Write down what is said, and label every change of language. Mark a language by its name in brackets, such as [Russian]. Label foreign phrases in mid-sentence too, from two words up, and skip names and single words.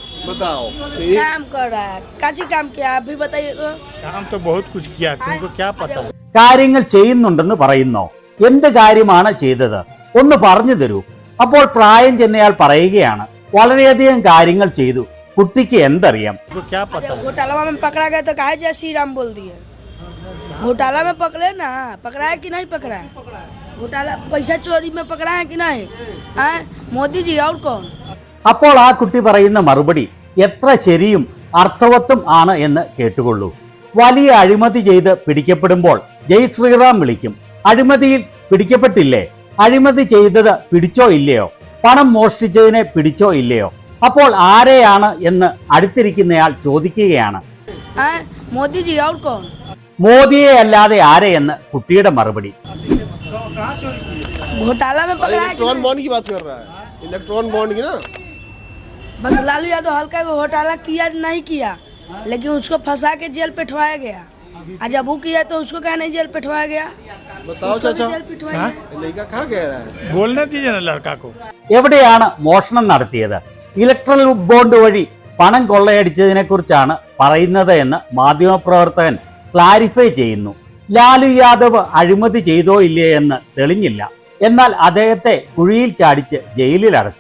[Malayalam] കാര്യങ്ങൾ ചെയ്യുന്നുണ്ടെന്ന് പറയുന്നോ? എന്ത് കാര്യമാണ് ചെയ്തത്? ഒന്ന് പറഞ്ഞു തരൂ. അപ്പോൾ പ്രായം ചെന്നയാൾ പറയുകയാണ് വളരെയധികം കാര്യങ്ങൾ ചെയ്തു. കുട്ടിക്ക് എന്തറിയാം? [Hindi] घोटाला में पकड़े ना, पकड़ा है कि नहीं पकड़ा है? घोटाला पैसा चोरी में पकड़ा है कि नहीं? मोदी जी और कौन? [Malayalam] അപ്പോൾ ആ കുട്ടി പറയുന്ന മറുപടി എത്ര ശരിയും അർത്ഥവത്തും ആണ് എന്ന് കേട്ടുകൊള്ളൂ. വലിയ അഴിമതി ചെയ്ത് പിടിക്കപ്പെടുമ്പോൾ [Hindi] जय श्रीराम [Malayalam] വിളിക്കും. അഴിമതിയിൽ പിടിക്കപ്പെട്ടില്ലേ? അഴിമതി ചെയ്തത് പിടിച്ചോ ഇല്ലയോ? പണം മോഷ്ടിച്ചതിനെ പിടിച്ചോ ഇല്ലയോ? അപ്പോൾ ആരെയാണ് എന്ന് അടുത്തിരിക്കുന്നയാൾ ചോദിക്കുകയാണ്. [Hindi] മോദി ജി और कौन? [Malayalam] മോദിയെ അല്ലാതെ ആരെയെന്ന് കുട്ടിയുടെ മറുപടി. [Hindi] घोटाला में पकड़ा है? [English] electron bond [Hindi] की बात कर रहा है। [English] electron bond [Hindi] की ना, बस लालू यादव हल्का घोटाला किया नहीं किया, लेकिन उसको फंसा के जेल पिटवाया गया। जब वो किया तो उसको क्या नहीं जेल पिटवाया गया? बताओ चाचा, पिटवाया लड़का कहाँ कह रहा है? बोलने दीजिए ना लड़का को। [Malayalam] എവിടെയാണ് മോഷണം നടത്തിയത്? [English] electoral bond [Malayalam] വഴി പണം കൊള്ളയടിച്ചതിനെ കുറിച്ചാണ് പറയുന്നത് എന്ന് മാധ്യമപ്രവർത്തകൻ ക്ലാരിഫൈ ചെയ്യുന്നു. ലാലു യാദവ് അഴിമതി ചെയ്തോ ഇല്ലേ എന്ന് തെളിഞ്ഞില്ല. എന്നാൽ അദ്ദേഹത്തെ കുഴിയിൽ ചാടിച്ച് ജയിലിൽ അടച്ചു.